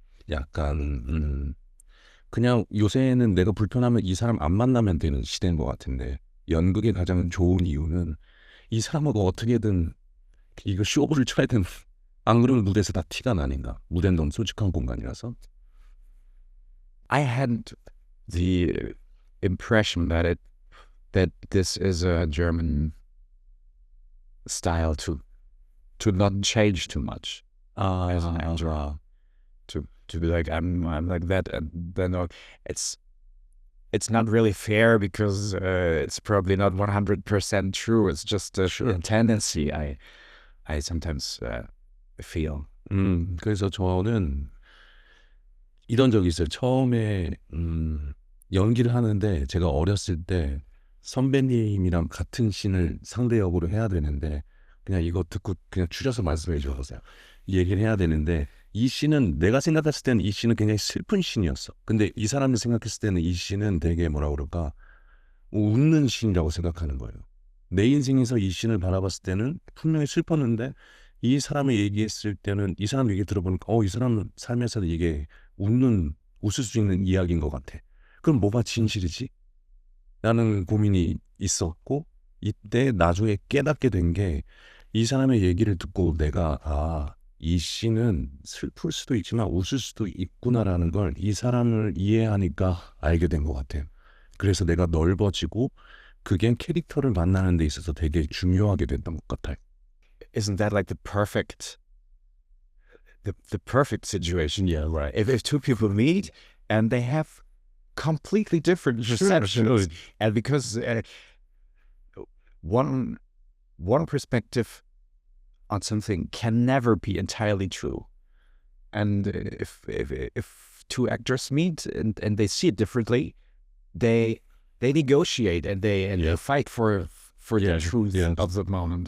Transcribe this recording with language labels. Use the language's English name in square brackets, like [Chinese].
[Korean] 약간 그냥 요새는 내가 불편하면 이 사람 안 만나면 되는 시대인 것 같은데, 연극의 가장 좋은 이유는 이 사람하고 어떻게든 이거 쇼부를 쳐야 되는, 안 그러면 무대에서 다 티가 나니까. 무대는 너무 솔직한 공간이라서. [English] I had the impression that this is a German style to not change too much as an actor. To be like, I'm like that, and then it's not really fair, because it's probably not 100% true. It's just a tendency I sometimes feel. [Korean] 그래서 저는 이런 적이 있어요. 처음에 연기를 하는데, 제가 어렸을 때 선배님이랑 같은 씬을 상대 역으로 해야 되는데, 그냥 이거 듣고 그냥 줄여서 말씀해 주세요. 이 얘기를 해야 되는데, 이 씬은 내가 생각했을 때는 이 씬은 굉장히 슬픈 씬이었어. 근데 이 사람이 생각했을 때는 이 씬은 되게 뭐라 그럴까, 웃는 씬이라고 생각하는 거예요. 내 인생에서 이 씬을 바라봤을 때는 분명히 슬펐는데, 이 사람이 얘기했을 때는, 이 사람 얘기 들어보니까 이 사람 삶에서 이게 웃을 수 있는 이야기인 것 같아. 그럼 뭐가 진실이지? 라는 고민이 있었고, 이때 나중에 깨닫게 된 게, 이 사람의 얘기를 듣고 내가 이 씬은 슬플 수도 있지만 웃을 수도 있구나라는 걸 이 사람을 이해하니까 알게 된 것 같아요. 그래서 내가 넓어지고, 그게 캐릭터를 만나는 데 있어서 되게 중요하게 됐던 것 같아요. [English] Isn't that like the perfect situation? Yeah, right. If two people meet and they have completely different perceptions, and because one perspective on something can never be entirely true, and if two actors meet and they see it differently, they negotiate and they fight for the truth of the moment.